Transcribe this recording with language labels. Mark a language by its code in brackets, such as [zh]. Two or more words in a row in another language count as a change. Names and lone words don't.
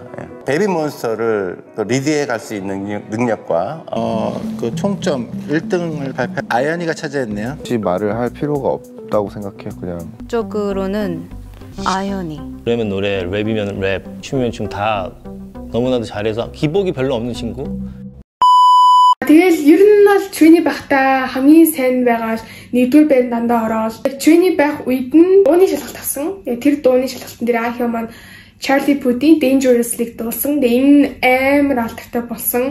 [ko] 베이비몬스터를 리드해 갈 수 있는 능력과 그 총점 1등을 발표 아연이가 차지했네요. 굳이 말을 할 필요가 없다고 생각해요. 그냥 쪽으로는 아연이. 노래면 노래, 랩이면 랩, 춤이면 춤 다 너무나도 잘해서 기복이 별로 없는 친구. [mn] Тэгэл ер нь бол trainee байхдаа хамгийн сайн байгаа нэгдүгээр банд дандаа ороод trainee байх үед нь дууны шалгалт авсан. Тэр дууны шалгалтын дээр Ахион маань Charlie Puth-ийн Dangerously-г дуулсан. Энэ амар алдартай болсон.